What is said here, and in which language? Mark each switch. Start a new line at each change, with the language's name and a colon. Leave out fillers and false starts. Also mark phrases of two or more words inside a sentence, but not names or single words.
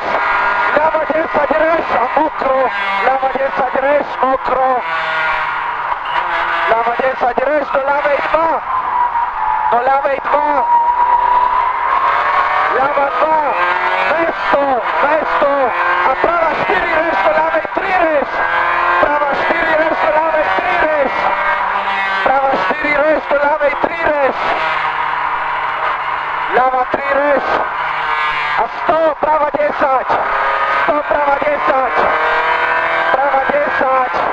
Slovak: Ľava 10 reš a mokro. Ľava 10 reš, mokro. Ľava 10 reš do ľavej 2. Do ľavej 2. Ľava 2. 200. 200. A prava 4 reš do ľavej 3 reš. Prava 4 reš do ľavej 3 reš. Prava 4 reš do ľavej 3 reš. Ľava 3 reš. A 100. Prava 10. 100. Prava 10. Prava 10.